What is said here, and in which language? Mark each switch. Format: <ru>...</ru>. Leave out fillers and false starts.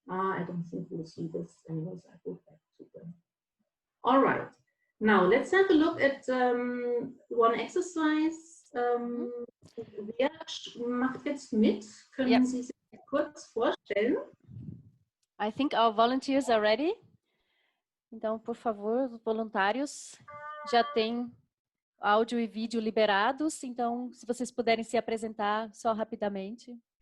<en>I don't think we'll see this anyways. I go back to them. All right, now let's have a look at one exercise.</en> <de>Wer macht jetzt mit? Können Sie sich kurz vorstellen?</de> <en>I think our volunteers are ready.</en> <pt>Então, por favor, os voluntários já têm áudio e vídeo liberados. Então, se vocês puderem se apresentar só rapidamente.</pt>